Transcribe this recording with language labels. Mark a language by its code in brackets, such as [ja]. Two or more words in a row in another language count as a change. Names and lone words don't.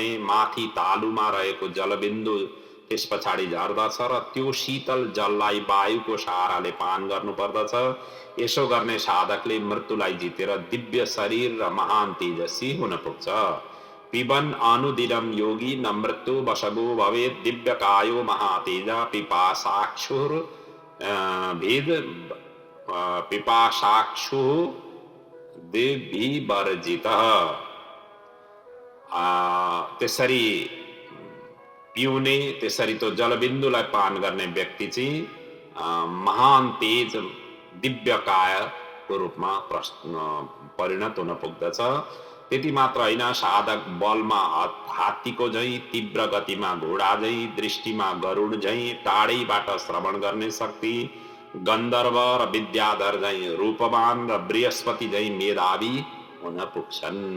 [ne] माथि तालुमा रहेको जलबिन्दु त्यस पछाडि झर्दछ र त्यो शीतल जललाई वायुको सहाराले पान गर्नुपर्दछ। यसो गर्ने साधकले मृत्युलाई जितेर दिव्य शरीर र महान तेजस्वी हुन पुग्छ। [sa] पिबन अनुदिनं योगी न मृत्यु वशगो भवेत् दिव्यकायो महातेजा पिपासाक्षुर भेद पिपासाक्षु दिविवर्जितः। [ne] त्यसरी पिउने, त्यसरी त्यो जलबिन्दुलाई पान गर्ने व्यक्ति चाहिँ महान तेज दिव्यकायको रूपमा परिणत हुन पुग्दछ। त्यति मात्र होइन, साधक बलमा हात्तीको झैं, तीव्र गतिमा घोडा झैं, दृष्टिमा गरुड झैं, टाढैबाट श्रवण गर्ने शक्ति, गन्धर्व र विद्याधर झैं रूपवान र बृहस्पति झैं मेधावी हुन पुग्छन्।